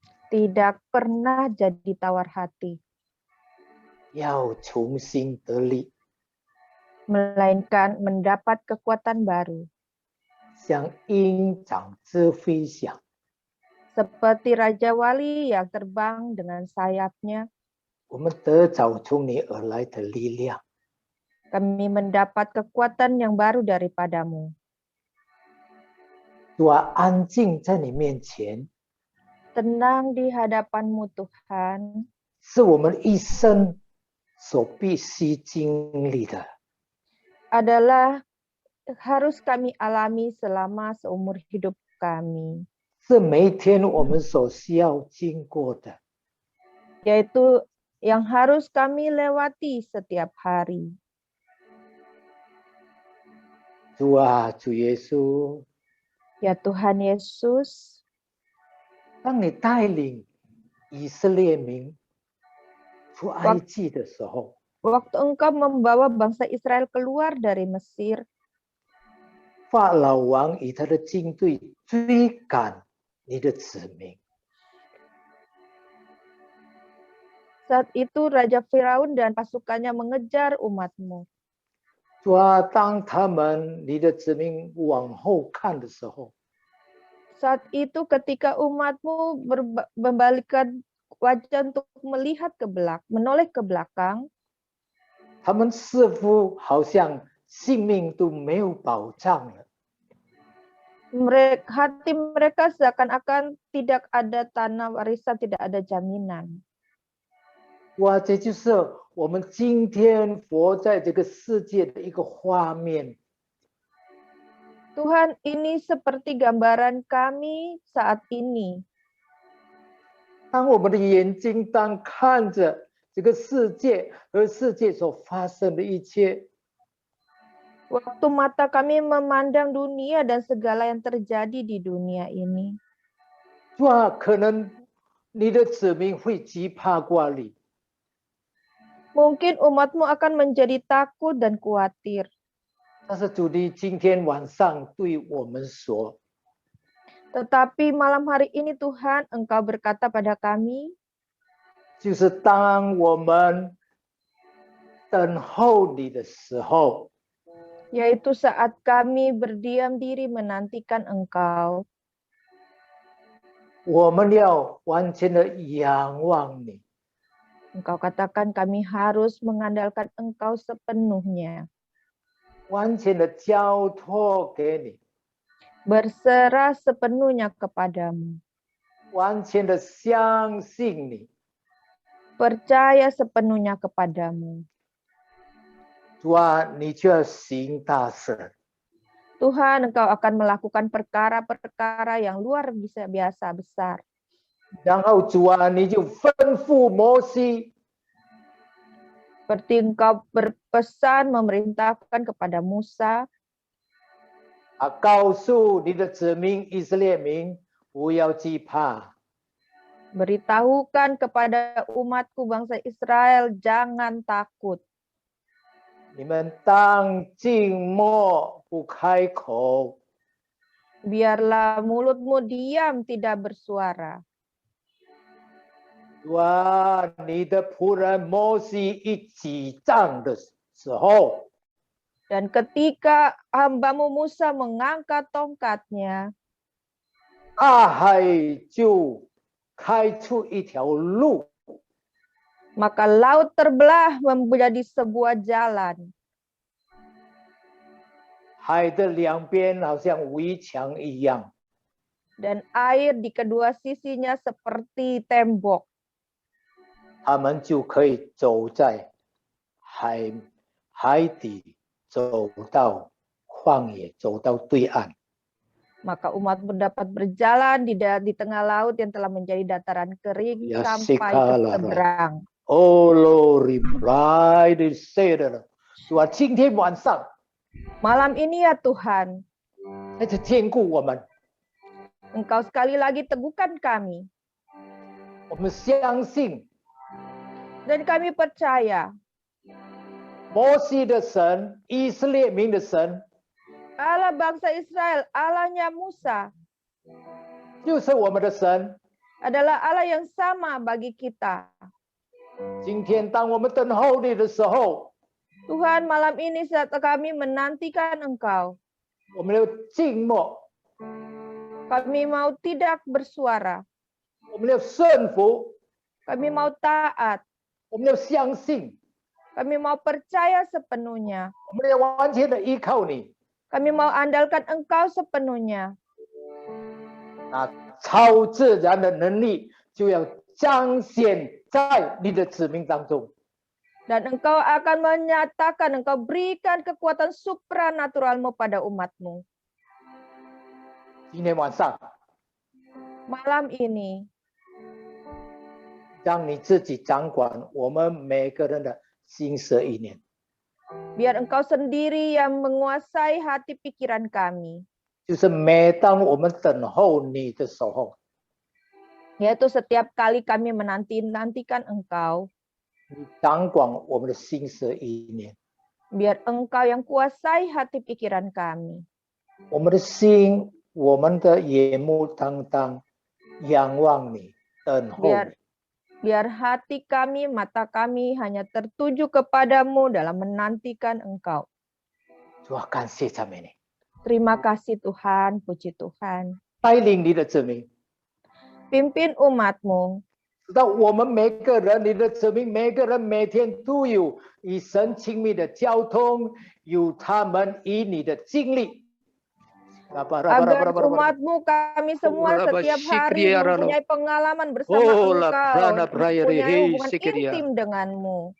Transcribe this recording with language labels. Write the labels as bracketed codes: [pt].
[id] tidak pernah jadi tawar hati, [zh] 要重新得力， [id] melainkan mendapat kekuatan baru. [zh] 像鹰展翅飞翔。 [id] Seperti Raja Wali yang terbang dengan sayapnya, [zh] 我们得着从你而来的力量， [id] kami mendapat kekuatan yang baru daripada-Mu. [zh] 主啊，安静在你面前， [id] Tenang di hadapan-Mu Tuhan, [zh] 是我们一生所必须经历的。 [id] adalah harus kami alami selama seumur hidup kami, [zh] 是每一天我们所需要经过的。 [id] yaitu yang harus kami lewati setiap hari. [zh] 主啊，主耶稣， [id] Ya Tuhan Yesus, [zh] 当你带领以色列民出埃及的时候， [id] waktu Engkau membawa bangsa Israel keluar dari Mesir, [zh] 法老王与他的军队追赶你的子民， [id] saat itu Raja Firaun dan pasukannya mengejar umat-Mu. [zh] 主啊，当他们你的子民往后看的时候， [id] Saat itu ketika umat-Mu membalikkan wajah untuk melihat ke belakang, menoleh ke belakang, [zh] 他们似乎好像性命都没有保障了。 [id] hati mereka seakan-akan tidak ada tanah warisan, tidak ada jaminan. [zh] 哇，这就是我们今天活在这个世界的一个画面。 [id] Tuhan, ini seperti gambaran kami saat ini. [zh] 当我们的眼睛当看着这个世界和世界所发生的一切， [id] Waktu mata kami memandang dunia dan segala yang terjadi di dunia ini, [zh] 哇，可能你的子民会惧怕挂虑， [id] mungkin umat-Mu akan menjadi takut dan khawatir. [zh] 但是主你今天晚上对我们说， [id] Tetapi malam hari ini Tuhan, Engkau berkata pada kami, [zh] 就是当我们等候你的时候， [id] yaitu saat kami berdiam diri menantikan Engkau, [zh] 我们要完全的仰望你， [id] Engkau katakan kami harus mengandalkan Engkau sepenuhnya, [zh] 完全的交托给你， [id] berserah sepenuhnya kepadamu, [zh] 完全的相信你。 [id] percaya sepenuhnya kepadamu. [zh] 主啊，你就要行大事， [id] Tuhan, Engkau akan melakukan perkara-perkara yang luar biasa besar. [zh] 然后主啊，你就吩咐摩西， [id] Seperti Engkau berpesan memerintahkan kepada Musa, [zh] 告诉你的子民以色列民不要惧怕， [id] Beritahukan kepada umatku bangsa Israel, jangan takut. [zh] 你们当静默，不开口。 [id] Biarlah mulutmu diam, tidak bersuara. 哇！ [zh] 你的仆人摩西一击杖的时候， [id] Dan ketika hambamu Musa mengangkat tongkatnya, [zh] 大海就开出一条路， [id] maka laut terbelah menjadi sebuah jalan. [zh] 海的两边好像围墙一样。 [id] Dan air di kedua sisinya seperti tembok. [zh] 他们就可以走在海底，走到旷野，走到对岸。 [id] Maka umatmu dapat berjalan di tengah laut yang telah menjadi dataran kering Ya, sampai ke sekalara. seberang. [en] Oh Lord, reply they said, [zh] 主啊，今天晚上 [id] Malam ini ya Tuhan, [zh] 再次坚固我们， [id] Engkau sekali lagi teguhkan kami. [zh] 我们相信 [id] Dan kami percaya [zh] 摩西的神，以色列民的神， [id] Allah bangsa Israel, Allahnya Musa, [zh] 就是我们的神。 [id] adalah Allah yang sama bagi kita. [zh] 今天当我们等候你的时候， [id] Tuhan, malam ini saat kami menantikan Engkau, [zh] 我们要静默， [id] kami mau tidak bersuara, [zh] 我们要顺服， [id] kami mau taat, [zh] 我们要相信， [id] kami mau percaya sepenuhnya, [zh] 我们要完全的依靠你。 [id] kami mau andalkan Engkau sepenuhnya. [zh] 那超自然的能力就要彰显在你的子民当中。 [id] Dan Engkau akan menyatakan, Engkau berikan kekuatan supranaturalmu pada umatmu. [zh] 今天晚上， [id] Malam ini, [zh] 让你自己掌管我们每个人的心思意念。 [id] biar Engkau sendiri yang menguasai hati pikiran kami. [zh] 就是每当我们等候你的时候， [id] Yaitu setiap kali kami menantikan Engkau, [zh] 你掌管我们的心思意念， [id] biar Engkau yang kuasai hati pikiran kami. [zh] 我们的心，我们的眼目单单仰望你，等候你。 [id] Biar hati kami, mata kami hanya tertuju kepadamu dalam menantikan Engkau. [zh] 主啊，感谢赞美你， [id] Terima kasih Tuhan, puji Tuhan. [zh] 带领你的子民， [id] Pimpin umatmu, [zh] 直到我们每个人，你的子民，每个人每天都有与神亲密的交通，有他们与你的经历。 [id] agar umatmu kami semua setiap hari mempunyai pengalaman bersama Engkau, mempunyai hubungan intim denganmu.